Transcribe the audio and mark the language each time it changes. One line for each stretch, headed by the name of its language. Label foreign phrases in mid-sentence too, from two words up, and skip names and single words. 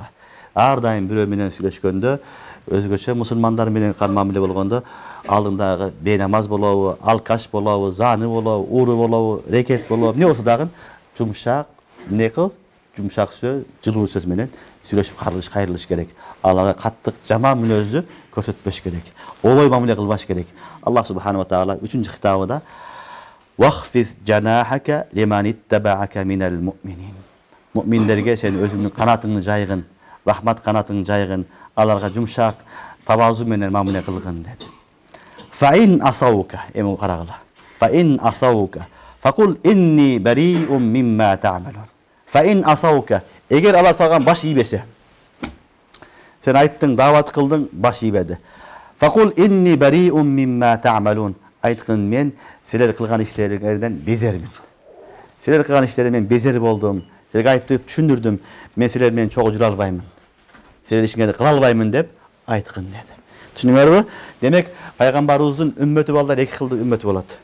Kyrgyz: Ар дайым бирөө менен сүйлөшкөндө, өзгөчө мусулмандар менен мамиле болгондо, алдындагы бейнамаз болобу, алкаш болобу, заны болобу, уру болобу, рекет болобу, эмне болсо дагы жумшак, эмне кыл? Жумшак сөз, жылуу сөз менен сүйлөшүп кайрылыш керек. Аларга каттык жаман мүнөздү көрсөтпөш керек. Олой мамиле кылбаш керек.
Arabic: الله سبحانه وتعالى
Kyrgyz: 3-нчы хитабында
Arabic: واخفض جناحك لمن اتبعك من المؤمنين.
Kyrgyz: Муъминдерге сен өзүңдүн канатыңды жайгын, рахмат канатыңды жайгын, аларга жумшак, табазу менен мамиле кылгын деди.
Arabic: فإن عصوك,
Kyrgyz: эми карагыла.
Arabic: فإن عصوك فقل إني بريء مما تعملون. فإن عصوك,
Kyrgyz: эгер алар сага баш ийбесе, сен айттың, дават кылдың, баш ийбеди.
Arabic: فقل إني بريء مما تعملون.
Kyrgyz: Айткын, мен силер кылган иштериңерден безермин. Силер кылган иштериңерден безер болдум. Силерге айтып түшүндүрдүм. Мен силер менен чогуу жүрө албаймын. Силер ишиңерди кыла албаймын деп айткын деди. Түшүнүңөрбү? Демек, пайгамбарыбыздын үммөтү балдар эки кылдуу үммөтү болот.